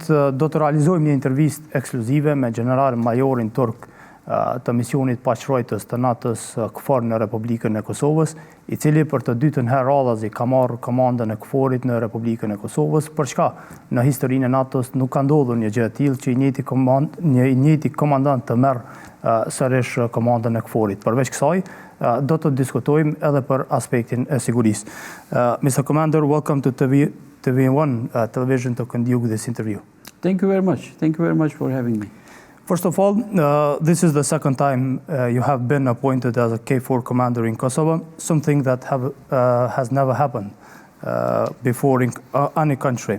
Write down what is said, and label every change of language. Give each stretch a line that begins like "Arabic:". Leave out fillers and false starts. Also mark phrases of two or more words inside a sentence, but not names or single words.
Albanian: Do të realizojmë një intervistë ekskluzive me general majorin turk të misionit paqërorës të NATO-s KFOR në Republikën e Kosovës, i cili për të dytën herë radhazi ka marrë komandën e KFOR-it në Republikën e Kosovës, përçka në historinë e NATO-s nuk ka ndodhur një gjë e tillë që i njëjti komandant të merr sërish komandën e KFOR-it. Përveç kësaj, do të diskutojmë edhe për aspektin e sigurisë.
English: Mr. Commander, welcome to TV1 television to conduct this interview. Thank you very much. Thank you very much for having me. First of all, this is the second time you have been appointed as a KFOR commander in Kosovo, something that has never happened before in any country.